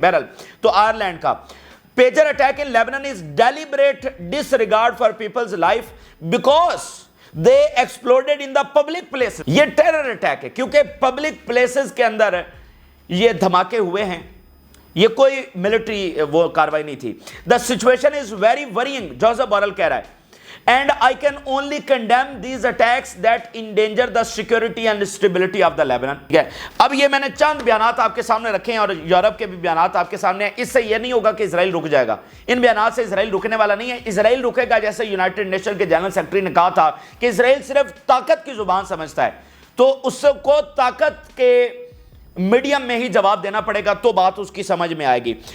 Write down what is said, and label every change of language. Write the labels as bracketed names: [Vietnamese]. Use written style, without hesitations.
[Hindi] बहरहाल, तो [English] Ireland का pager attack in Lebanon is deliberate disregard for people's life because they exploded in the public places. [Hindi] ये terror attack है क्योंकि public places के अंदर ये धमाके हुए हैं, ये कोई मिलिट्री वो कार्रवाई नहीं थी। [English] the situation is very worrying, Josep Borrell [Hindi] कह रहा है, [English] and I can only condemn these attacks that endanger the security and stability of the Lebanon। [Hindi] ठीक है, अब ये मैंने चंद बयानात आपके सामने रखे हैं और यूरोप के भी बयानात आपके सामने हैं। इससे ये नहीं होगा कि इजराइल रुक जाएगा, इन बयानात से इजराइल रुकने वाला नहीं है। इजराइल रुकेगा जैसे यूनाइटेड नेशन के जनरल सेक्रेटरी ने कहा था कि इजराइल सिर्फ ताकत की जुबान समझता है, तो उसको ताकत के मीडियम में ही जवाब देना पड़ेगा तो बात उसकी समझ में आएगी।